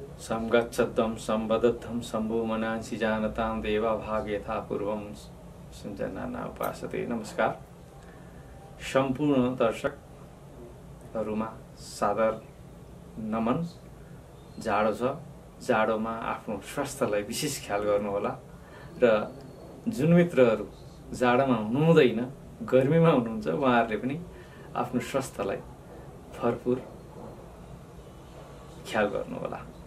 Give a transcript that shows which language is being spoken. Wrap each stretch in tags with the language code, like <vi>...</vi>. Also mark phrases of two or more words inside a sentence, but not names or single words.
<sa>संगच्छद्धं संवदद्धं शम्भो मनांसि जानतां देवा भाग यथा पूर्वं सञ्जनाना उपासते।</sa> <ne>नमस्कार सम्पूर्ण दर्शकहरुमा सादर नमन। जाडो छ, जाडोमा आफ्नो स्वास्थ्यलाई विशेष ख्याल गर्नुहोला र जुन मित्रहरु जाडोमा हुनुहुँदैन, गर्मीमा हुनुहुन्छ, उहाँहरुले पनि आफ्नो स्वास्थ्यलाई भरपूर ख्याल गर्नुहोला।</ne>